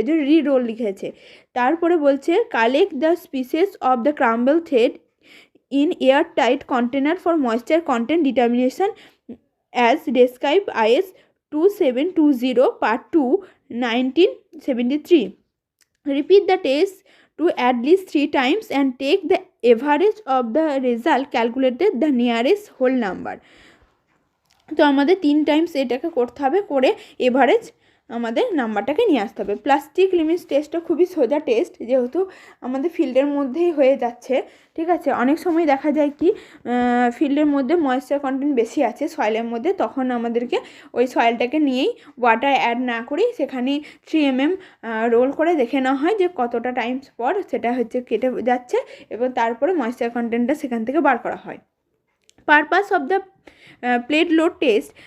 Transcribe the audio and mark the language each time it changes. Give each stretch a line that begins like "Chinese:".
Bangla: যে রি-রোল লিখেছে। তারপরে বলছে
English: Collect the species of the crumble thread in air tight container for moisture content determination as describe IS 2720 part 2 1973। Repeat the test to at least 3 times and take the average of the result, calculated the nearest whole number।
Bangla: তো আমাদের 3 Times এটাকে করতে হবে, করে average আমাদের নাম্বারটাকে নিয়ে আসতে হবে। প্লাস্টিক লিমিট টেস্টটা খুবই সোজা টেস্ট, যেহেতু আমাদের ফিল্ডের মধ্যেই হয়ে যাচ্ছে, ঠিক আছে। অনেক সময় দেখা যায় কি ফিল্ডের মধ্যে ময়েশ্চার কন্টেন্ট বেশি আছে সয়েলের মধ্যে, তখন আমাদেরকে ওই সয়েলটাকে নিয়েই ওয়াটার অ্যাড না করেই সেখানে 3 mm রোল করে দেখে নেওয়া হয় যে কতটা টাইমস পর সেটা হচ্ছে কেটে যাচ্ছে, এবং তারপরে ময়েশ্চার কন্টেন্টটা সেখান থেকে বার করা হয়।
English: Purpose of the plate load test.